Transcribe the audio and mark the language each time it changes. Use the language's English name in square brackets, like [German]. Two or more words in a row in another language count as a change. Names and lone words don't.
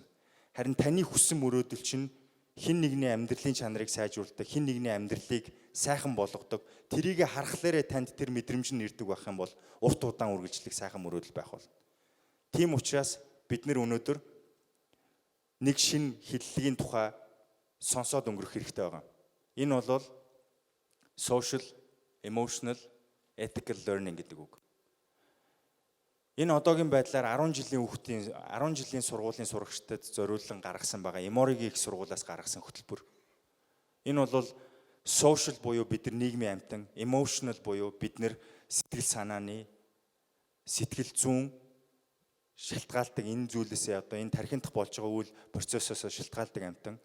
[Mongolian] Харин таны хүссэн мөрөөдөл чинь хин нэгний амьдралын чанарыг сайжруулдаг, хин нэгний амьдралыг сайхан болгодог. Тэрийг харахлаараа танд тэр мэдрэмж нь ирдэг байх юм бол урт удаан үргэлжлэх сайхан мөрөөдөл байх болно. Тийм учраас бид нэр өнөөдөр нэг шин хэллэгийн тухай сонсоод өнгөрөх хэрэгтэй байгаа. Энэ бол [English] social, emotional, ethical learning [Mongolian] гэдэг үг. Энэ одоогийн байдлаар 10 жилийн сургуулийн сурагчдад зориулан гаргасан байгаа Emory-гийн их сургуулиас гаргасан хөтөлбөр. Энэ бол social буюу бид нар нийгмийн амьтан, emotional буюу бид нар сэтгэл санааны, сэтгэл зүйн шалтгаалдаг энэ зүйлээсээ одоо энэ тархиндх болж байгаа үйл процессоос шалтгаалдаг амьтан.